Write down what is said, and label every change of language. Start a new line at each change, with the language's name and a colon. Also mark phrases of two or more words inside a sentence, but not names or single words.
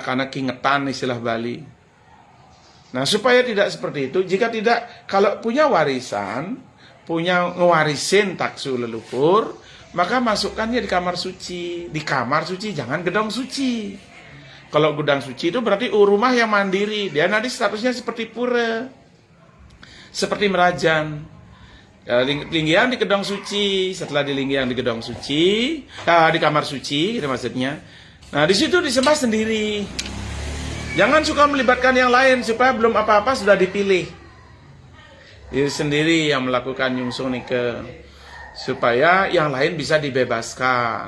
Indonesian: Karena keingetan istilah Bali. Nah, supaya tidak seperti itu, jika tidak, kalau punya warisan, punya ngewarisin taksu leluhur, maka masukkannya di kamar suci. Di kamar suci, jangan gedong suci. Kalau gudang suci itu berarti rumah yang mandiri. Dia nanti statusnya seperti pura, seperti merajan. Linggian di gedong suci. Setelah dilinggian di gedong suci, di kamar suci, gitu maksudnya. Nah, di situ disembah sendiri. Jangan suka melibatkan yang lain supaya belum apa-apa sudah dipilih. Diri sendiri yang melakukan nyungsung supaya yang lain bisa dibebaskan.